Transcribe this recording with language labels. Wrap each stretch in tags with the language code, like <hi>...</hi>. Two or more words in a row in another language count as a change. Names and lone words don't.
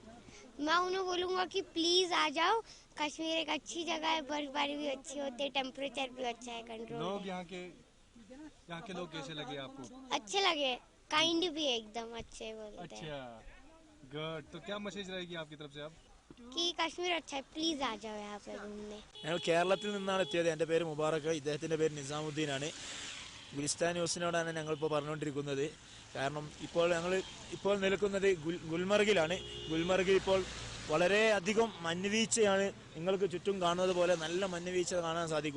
<ur>میں انہیں بولوں گا کہ پلیز آ جاؤ، کشمیر ایک اچھی جگہ ہے، برف باری بھی اچھی ہوتی ہے، ٹیمپریچر بھی اچھا ہے، کنٹرول. لوگ یہاں کے لوگ کیسے لگے آپ کو؟ اچھے لگے، کائنڈ بھی ایک دم اچھے بولتے ہیں. اچھا گڈ. تو کیا میسج رہے گی آپ کی طرف سے اب؟ کہ کشمیر اچھا ہے، پلیز آ جاؤ یہاں پہ گھومنے.</ur> <ml>ഞങ്ങൾ കേരളത്തിൽ നിന്നാണ് എത്തിയത്. എൻ്റെ പേര് മുബാറക്ക്, ഇദ്ദേഹത്തിൻ്റെ പേര് നിസാമുദ്ദീനാണ്. ഗുലിസ്ഥാൻ ന്യൂസിനോടാണ് ഞങ്ങളിപ്പോൾ പറഞ്ഞുകൊണ്ടിരിക്കുന്നത്. കാരണം ഇപ്പോൾ നിൽക്കുന്നത് ഗുൽമർഗിലാണ്. ഗുൽമർഗിൽ ഇപ്പോൾ വളരെയധികം മഞ്ഞുവീഴ്ചയാണ്. നിങ്ങൾക്ക് ചുറ്റും കാണുന്നത് പോലെ നല്ല മഞ്ഞുവീഴ്ച കാണാൻ സാധിക്കും.</ml>